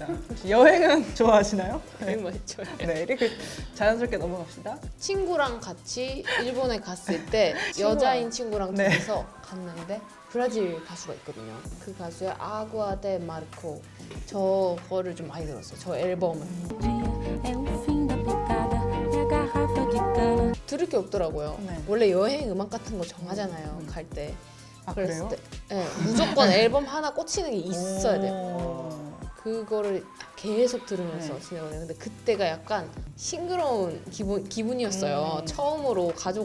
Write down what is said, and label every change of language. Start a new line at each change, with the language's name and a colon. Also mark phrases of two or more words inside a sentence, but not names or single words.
Korean: 혹시 여행은 좋아하시나요? 되게 많이 쳐요. 네, 이렇게 자연스럽게 넘어갑시다. 친구랑 같이 일본에 갔을 때 여자인 친구랑 네. 둘이서 갔는데 브라질 가수가 있거든요. 그 가수의 아구아 데 마르코 저거를 좀 많이 들었어요. 저 앨범을.
Portuguese: É o fim da picada, é a garrafa de cana.
Korean: 들을 게 없더라고요. 네. 원래 여행 음악 같은 거 정하잖아요. 갈 때. 그래요? 때 네, 무조건 앨범 하나 꽂히는 게 있어야 돼요. 오. 그거를 계속 들으면서 네. 지내거든요. 근데 그때가 약간 싱그러운 기분이었어요. 처음으로 가족 없이